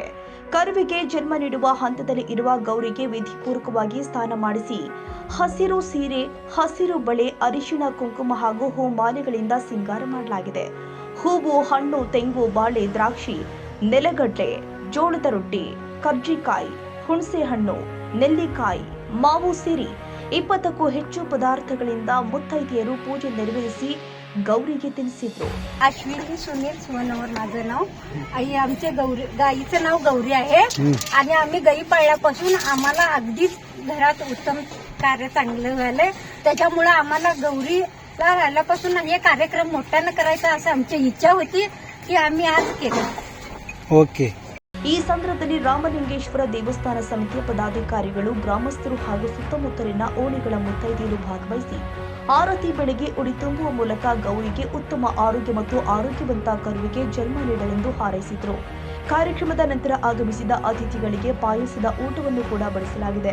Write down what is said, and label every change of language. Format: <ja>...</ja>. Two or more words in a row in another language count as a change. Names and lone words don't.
<kn>ಕರುವಿಗೆ ಜನ್ಮ ನೀಡುವ ಹಂತದಲ್ಲಿ ಇರುವ ಗೌರಿಗೆ ವಿಧಿಪೂರ್ವಕವಾಗಿ ಸ್ನಾನ ಮಾಡಿಸಿ ಹಸಿರು ಸೀರೆ, ಹಸಿರು ಬಳೆ, ಅರಿಶಿಣ, ಕುಂಕುಮ ಹಾಗೂ ಹೂಮಾಲೆಗಳಿಂದ ಸಿಂಗಾರ ಮಾಡಲಾಗಿದೆ. ಹೂವು, ಹಣ್ಣು, ತೆಂಗು, ಬಾಳೆ, ದ್ರಾಕ್ಷಿ, ನೆಲಗಡ್ಲೆ, ಜೋಳದ ರೊಟ್ಟಿ, ಕರ್ಜಿಕಾಯಿ, ಹುಣಸೆ ಹಣ್ಣು, ನೆಲ್ಲಿಕಾಯಿ, ಮಾವು ಸೇರಿ 20ಕ್ಕೂ ಹೆಚ್ಚು ಪದಾರ್ಥಗಳಿಂದ ಮುತ್ತೈದೆಯರು ಪೂಜೆ ನೆರವೇರಿಸಿ गौरीಗೆ तिनिसिದ್ರು.</kn> <mr>अश्विनी सुनील शिवनवर माझं नाव. आई आमच्या गाईचं नाव गौरी आहे आणि आम्ही गाई पाळल्यापासून आम्हाला अगदीच घरात उत्तम कार्य चांगलं झालंय. त्याच्यामुळे आम्हाला गौरीला राहिल्यापासून हे कार्यक्रम मोठ्यानं करायचा असं आमची इच्छा होती की आम्ही आज केलं. ओके.</mr> <kn>ಈ ಸಂದರ್ಭದಲ್ಲಿ ರಾಮಲಿಂಗೇಶ್ವರ ದೇವಸ್ಥಾನ ಸಮಿತಿಯ ಪದಾಧಿಕಾರಿಗಳು, ಗ್ರಾಮಸ್ಥರು ಹಾಗೂ ಸುತ್ತಮುತ್ತಲಿನ ಓಣಿಗಳ ಮುತ್ತೈದೆಯರು ಭಾಗವಹಿಸಿ ಆರತಿ ಬೆಳಗ್ಗೆ ಉಡಿ ತುಂಬುವ ಮೂಲಕ ಗೌರಿಗೆ ಉತ್ತಮ ಆರೋಗ್ಯ ಮತ್ತು ಆರೋಗ್ಯವಂತ ಕರುವಿಗೆ ಜನ್ಮ ನೀಡಲೆಂದು ಹಾರೈಸಿದರು. ಕಾರ್ಯಕ್ರಮದ ನಂತರ ಆಗಮಿಸಿದ ಅತಿಥಿಗಳಿಗೆ ಪಾಯಸದ ಊಟವನ್ನು ಕೂಡ ಬಡಿಸಲಾಗಿದೆ.</kn>